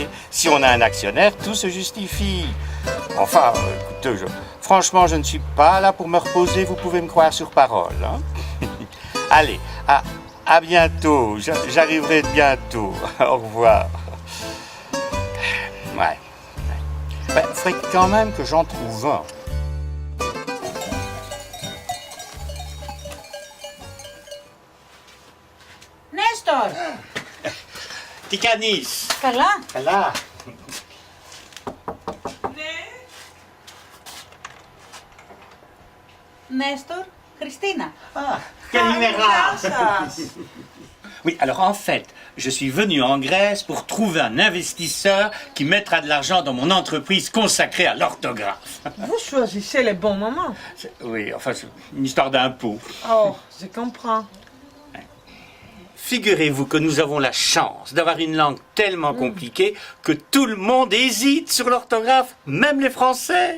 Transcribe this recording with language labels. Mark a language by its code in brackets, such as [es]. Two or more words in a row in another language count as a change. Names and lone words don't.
[fr] Si on a un actionnaire, tout se justifie. Enfin, écoutez, franchement, je ne suis pas là pour me reposer, vous pouvez me croire sur parole. Hein. Allez, à bientôt, j'arriverai bientôt. Au revoir. Ouais. Faudrait quand même que j'en trouve un. [el] Νέστορ! Τι κάνεις? Καλά. Καλά. Νέστορ, Χριστίνα. Ah, καλημέρα. [fr] Oui, alors en fait, je suis venu en Grèce pour trouver un investisseur qui mettra de l'argent dans mon entreprise consacrée à l'orthographe. Vous choisissez les bons moments. Oui, enfin, c'est une histoire d'impôt. Oh, je comprends. Figurez-vous que nous avons la chance d'avoir une langue tellement compliquée que tout le monde hésite sur l'orthographe, même les Français.